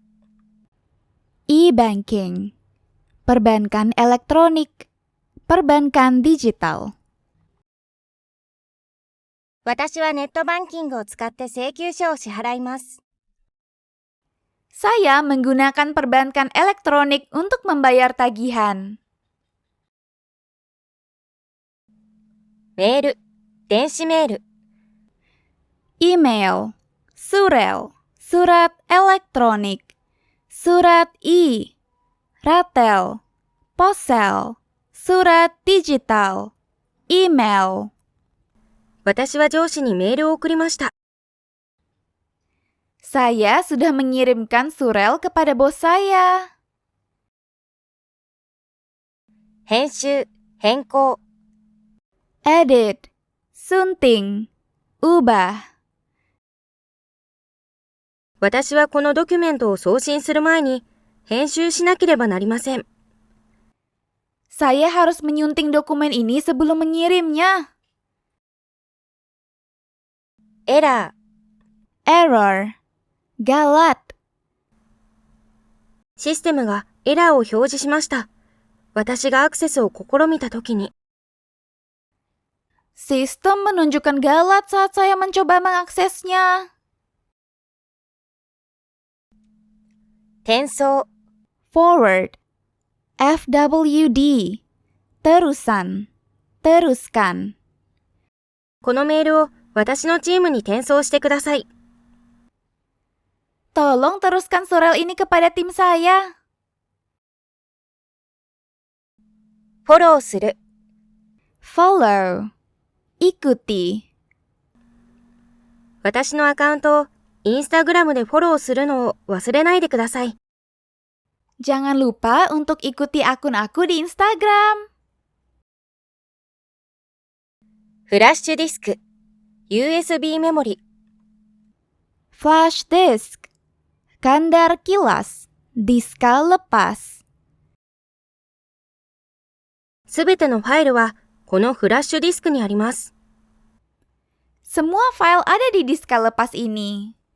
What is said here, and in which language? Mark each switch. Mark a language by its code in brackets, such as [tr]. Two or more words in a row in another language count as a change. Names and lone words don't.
[id] E-banking, perbankan elektronik, perbankan digital. [ja] 私はネットバンキングを使って請求書を支払います。 [id] Saya menggunakan perbankan elektronik untuk membayar tagihan. [ja] メール、電子メール。 [id] Email, surel, surat elektronik, surat ratel, ponsel, surat digital, email. [ja] 私は上司にメールを送りました。 [id] Saya sudah mengirimkan surel kepada bos saya. [ja] 編集、変更。 [id] Edit, sunting, ubah. [ja] 私はこのドキュメントを送信する前に編集しなければなりません。 [id] Saya harus menyunting dokumen ini sebelum mengirimnya. [ja] エラー。 [id] Error, galat. [ja] システムがエラーを表示しました。私がアクセスを試みたときに。 [id] Sistem menunjukkan galat saat saya mencoba mengaksesnya. [ja] 転送。 [en] Forward, FWD, [id] terusan, teruskan. [ja] このメールを私のチームに転送してください。 [id] Tolong teruskan surel ini kepada tim saya. [ja] フォローする。 [id] Follow, ikuti. [ja] 私のアカウントをインスタグラムでフォローするのを忘れないでください。 [id] Jangan lupa untuk ikuti akun aku di Instagram. [ja] フラッシュディスク、USB メモリ。 [en] Flash disk, [id] kandar kilas, diska lepas. [ja] すべてのファイルはこのフラッシュディスクにあります。 [id] Semua file ada di diska lepas ini.